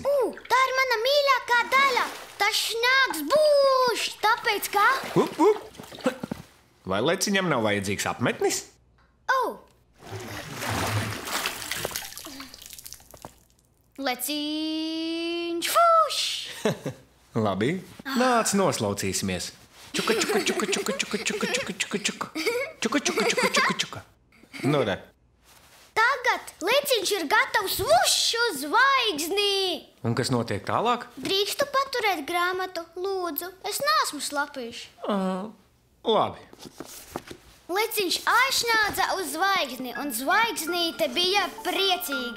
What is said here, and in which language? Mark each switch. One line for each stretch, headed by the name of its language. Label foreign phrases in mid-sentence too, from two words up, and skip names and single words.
Latvian: Tā ir mana mīļākā daļa. Tas šņāks būš, tāpēc kā? Vai Leciņam nav vajadzīgs apmetnis? Leciņš fušs! Labi, nāc noslaucīsimies. Čuka, čuka, čuka, čuka, čuka, čuka, čuka, čuka, čuka. Čuka, čuka, čuka, čuka, čuka. Nu, re. Tagad Leciņš ir gatavs vušs uz zvaigzni. Un kas notiek tālāk? Drīkstu paturēt grāmatu, lūdzu. Es neesmu slapīšs. Labi. Leciņš aizšņādza uz zvaigzni, un zvaigznīte bija priecīga.